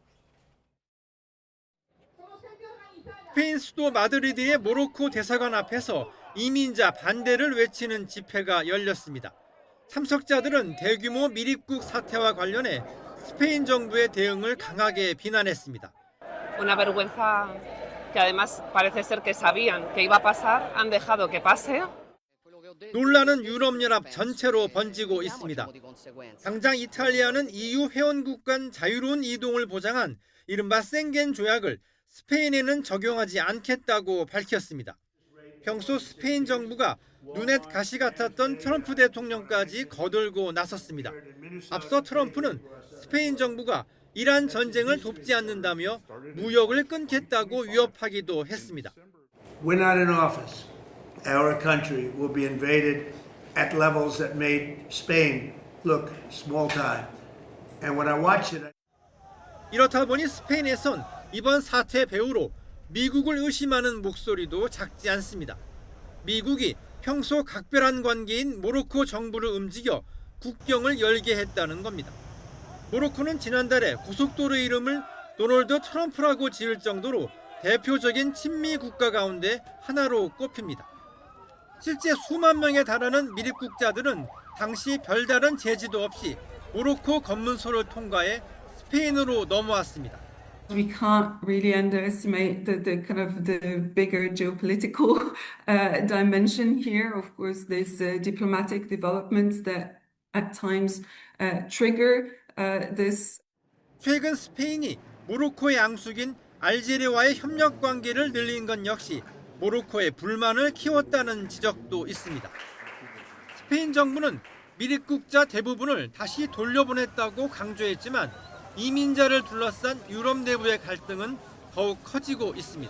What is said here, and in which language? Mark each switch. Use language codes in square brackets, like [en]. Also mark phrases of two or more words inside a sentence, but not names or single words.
[ko] 스페인 수도 마드리드의 모로코 대사관 앞에서 이민자 반대를 외치는 집회가 열렸습니다. 참석자들은 대규모 미립국 사태와 관련해 스페인 정부의 대응을 강하게 비난했습니다. [es] Una vergüenza que además parece ser que sabían que iba a pasar, han dejado que pase. [ko] 논란은 유럽연합 전체로 번지고 있습니다. 당장 이탈리아는 EU 회원국 간 자유로운 이동을 보장한 이른바 생겐 조약을 스페인에는 적용하지 않겠다고 밝혔습니다. 평소 스페인 정부가 눈에 가시 같았던 트럼프 대통령까지 거들고 나섰습니다. 앞서 트럼프는 스페인 정부가 이란 전쟁을 돕지 않는다며 무역을 끊겠다고 위협하기도 했습니다. [en] We're not in office. Our country will be invaded at levels that made Spain look small time. And when I watch it, [ko] 이렇다 보니 스페인에선 이번 사태 배후로 미국을 의심하는 목소리도 작지 않습니다. 미국이 평소 각별한 관계인 모로코 정부를 움직여 국경을 열게 했다는 겁니다. 모로코는 지난달에 고속도로 이름을 도널드 트럼프라고 지을 정도로 대표적인 친미 국가 가운데 하나로 꼽힙니다. 실제 수만 명에 달하는 미립국자들은 당시 별다른 제지도 없이 모로코 검문소를 통과해 스페인으로 넘어왔습니다. [en] We can't really underestimate the kind of the bigger geopolitical dimension here. Of course, there's diplomatic developments that at times trigger this. [ko] 최근 스페인이 모로코의 양숙인 알제리와의 협력 관계를 늘린 건 역시 모로코의 불만을 키웠다는 지적도 있습니다. 스페인 정부는 미립국자 대부분을 다시 돌려보냈다고 강조했지만 이민자를 둘러싼 유럽 내부의 갈등은 더욱 커지고 있습니다.